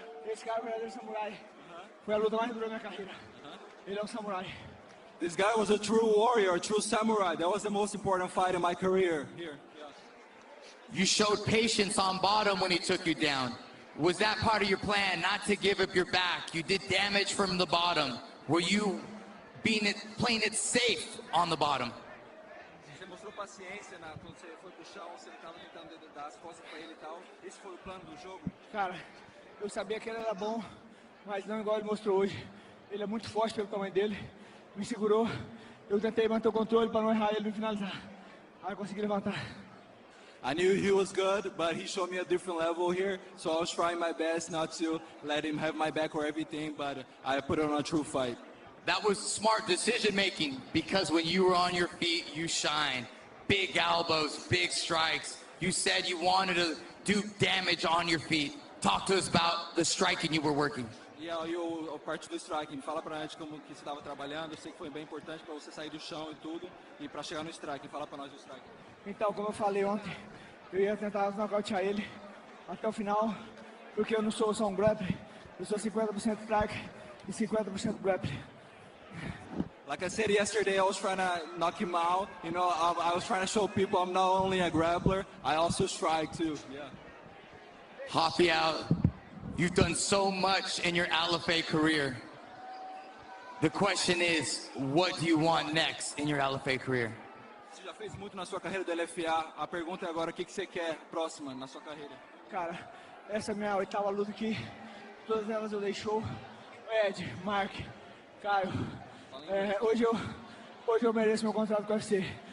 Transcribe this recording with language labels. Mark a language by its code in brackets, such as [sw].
[pt] Esse cara é o verdadeiro samurai. Foi a luta mais dura da minha carreira. Ele é um samurai. [en] This guy was a true warrior, a true samurai. That was the most important fight in my career here. You showed patience on bottom when he took you down. Was that part of your plan, not to give up your back? You did damage from the bottom. Were you playing it safe on the bottom? [pt] paciência quando você foi pro chão, você estava tentando dar as costas para ele e tal. Esse foi o plano do jogo? Cara, eu sabia que ele era bom, mas não igual ele mostrou hoje. Ele é muito forte pelo tamanho dele, me segurou. Eu tentei manter o controle para não errar ele no finalizar. Aí eu consegui levantar. [en] I knew he was good, but he showed me a different level here, so I was trying my best not to let him have my back or everything, but I put on a true fight. That was smart decision making, because when you were on your feet, you shine. Big elbows, big strikes. You said you wanted to do damage on your feet. Talk to us about the striking you were working. [pt] E aí a parte do striking, fala pra gente como que você estava trabalhando. Eu sei que foi bem importante para você sair do chão e tudo, e para chegar no striking. Fala pra nós do striking. Então, como eu falei ontem, eu ia tentar nocautear ele até o final, porque eu não sou só um grappler, eu sou 50% strike e 50% grappler. [en] Like I said yesterday, I was trying to knock him out. You know, I was trying to show people I'm not only a grappler, I also strike too. Yeah. Rafael, you've done so much in your LFA career. The question is, what do you want next in your LFA career? [pt] Você já fez muito na sua carreira do LFA. A pergunta é agora, o que você quer próxima na sua carreira? Cara, essa é a minha 8ª luta aqui. Todas elas eu dei show. Ed, Mark, Caio. Hoje eu mereço meu contrato com o UFC.